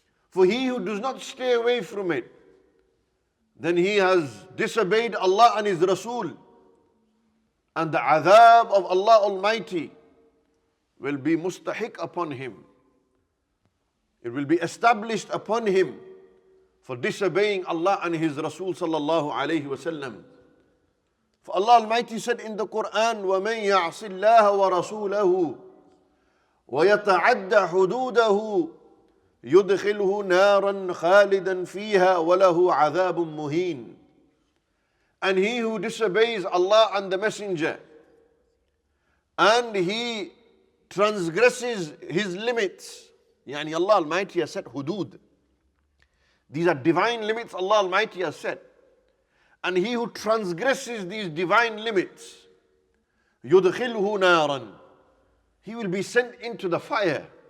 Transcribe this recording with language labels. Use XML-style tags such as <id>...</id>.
<en>For he who does not stay away from it, then he has disobeyed Allah and His Rasul. And the adhab of Allah Almighty will be mustahiq upon him. It will be established upon him for disobeying Allah and His Rasul sallallahu alayhi wa sallam. For Allah Almighty said in the Quran,</en> <ar>وَمَنْ يَعْصِ اللَّهَ وَرَسُولَهُ وَيَتَعَدَّ حُدُودَهُ يُدْخِلْهُ نَارًا خَالِدًا فِيهَا وَلَهُ عَذَابٌ مُهِينٌ.</ar> <en>And he who disobeys Allah and the Messenger, and he transgresses His limits, yani Allah Almighty has set hudud. These are divine limits Allah Almighty has set. And he who transgresses these divine limits,</en> <ar>يُدْخِلْهُ نَارًا,</ar> <en>he will be sent into the fire.</en>